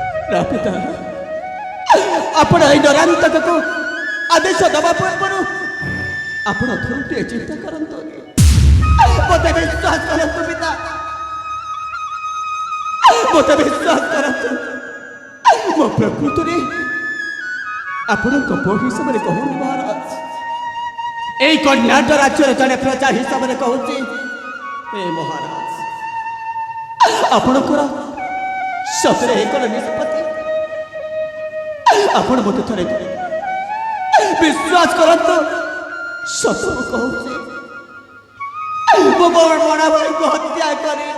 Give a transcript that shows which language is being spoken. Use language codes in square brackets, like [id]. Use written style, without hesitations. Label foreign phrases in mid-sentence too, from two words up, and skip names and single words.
[or] ନା ପିତା, ଆପଣ ଏଇ ଡରାନ୍ତକକୁ ଆଦେଶ ଦେବା ପୂର୍ବରୁ ଆପଣ ଥରୁଟିଏ ଚିନ୍ତା କରନ୍ତୁ। ମୋତେ ବିଶ୍ୱାସ କରନ୍ତୁ ପିତା, ମୋତେ ବିଶ୍ୱାସ କରନ୍ତୁ। ମୋ ପ୍ରକୃତରେ ଆପଣଙ୍କ ପୁଅ ହିସାବରେ କହୁନି ମହାରାଜ, [bn] এই কর্ণাটক রাজ্যের জনে প্রজা হিসাবে [or] কହୁଛି ଏ ମହାରାଜ, ଆପଣଙ୍କର ସତରେ ଏକର ନିଷ୍ପତ୍ତି। ଆପଣ ମୋତେ ଥରେ ବିଶ୍ୱାସ କରନ୍ତୁ, ସତ ମୁଁ କହୁଛି, ମୁଁ ମୋ ବଡ଼ ଭାଇଙ୍କୁ ହତ୍ୟା କରିନି।